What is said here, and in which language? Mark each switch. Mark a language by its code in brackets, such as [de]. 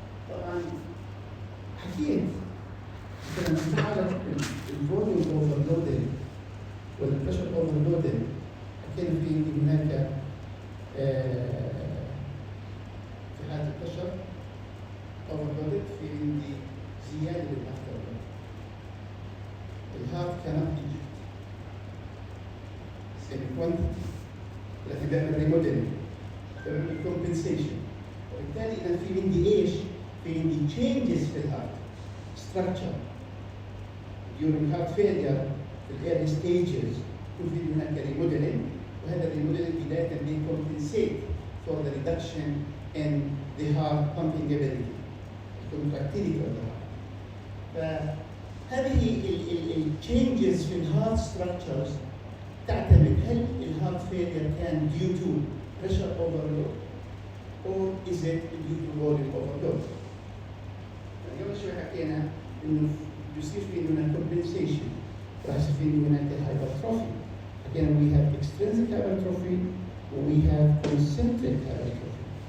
[ar] طبعا حكيت مثلا في حاله الفوليوم اوفرلودنج والبريشر اوفرلودنج، حكينا في هناك في حالة البشر overloaded في عندي زيادة للأفتر الهارت كانت eject الكوانتيتي، لكن بيعمل ريموديلنج، بيعمل كومبنسيشن. وبالتالي انا في عندي ايش؟ في عندي changes في الهارت structure during heart failure في early stages يكون في هناك ريموديلنج، وهذا الريموديلنج بدايه بيكمبنسيت [en] for the reduction in the heart [ar] pumping ability, contractility of the heart. فهذه التشينجز في الهارت structures تعتمد هل الهارت failure كان [en] due to pressure overload or is it due to volume overload. [ar] يعني قبل شوي حكينا انه يصير في هناك compensation، راح يصير في هناك hypertrophy. حكينا [en] we have extrinsic hypertrophy و we have concentric hypertrophy.